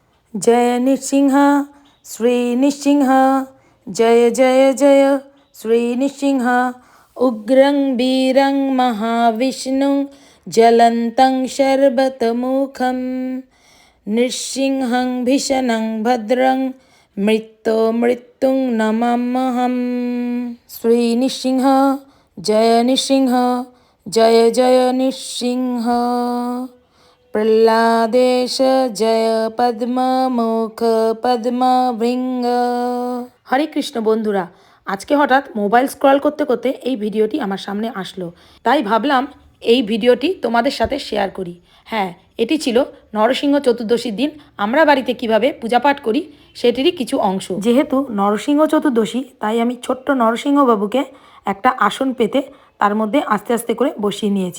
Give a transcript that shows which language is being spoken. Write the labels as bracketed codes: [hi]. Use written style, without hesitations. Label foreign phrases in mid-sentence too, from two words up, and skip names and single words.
[sa] जय नृसिंह श्री नृसिंह जय जय जय श्री नृसिंह उग्रं वीरं महाविष्णुं ज्वलन्तं शर्वतमुखं नृसिंहं भीषणं भद्रं मृत्युं नमाम्यहम्। श्री नृसिंह जय नृसिंह जय जय नृसिंह प्रह्लादेश जय पद्ममुख पद्मभृंग। [bn] হরে কৃষ্ণ বন্ধুরা, আজকে হঠাৎ মোবাইল স্ক্রল করতে করতে এই ভিডিওটি আমার সামনে আসলো, তাই ভাবলাম এই ভিডিওটি তোমাদের সাথে শেয়ার করি। হ্যাঁ, এটি ছিল নরসিংহ চতুর্দশীর দিন আমরা বাড়িতে কিভাবে পূজাপাঠ করি সেটিরই কিছু অংশ। যেহেতু নরসিংহ চতুর্দশী, তাই আমি ছোট্ট নরসিংহ বাবুকে একটা আসন পেতে তার মধ্যে আস্তে আস্তে করে বসিয়ে নিয়েছি।